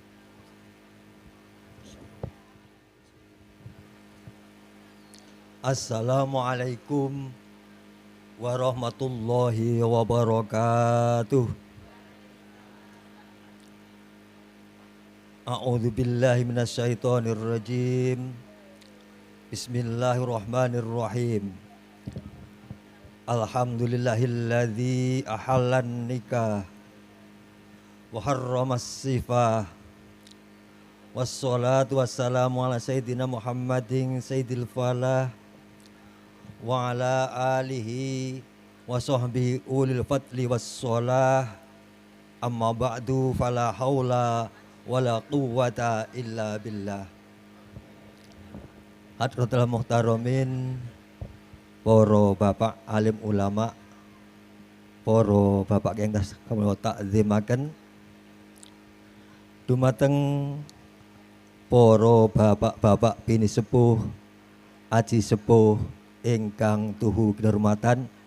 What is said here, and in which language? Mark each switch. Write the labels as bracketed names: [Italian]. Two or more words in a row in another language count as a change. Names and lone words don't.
[Arabic] السلام عليكم ورحمة الله وبركاته. أعوذ بالله من الشيطان الرجيم. Bismillahirrahmanirrahim. الحمد لله الذي أحل النكاح وحرم السفاح. والصلاة والسلام على سيدنا محمد سيد الفلاح وعلى آله وصحبه أولي الفضل والصلاح. أما بعد فلا حول ولا قوة إلا بالله. حضرة المحترمين, [Javanese] para bapak alim ulama, para bapak ingkang kula takzimaken, dumateng para bapak-bapak bini sepuh, aji sepuh ingkang tuhu kehormatan,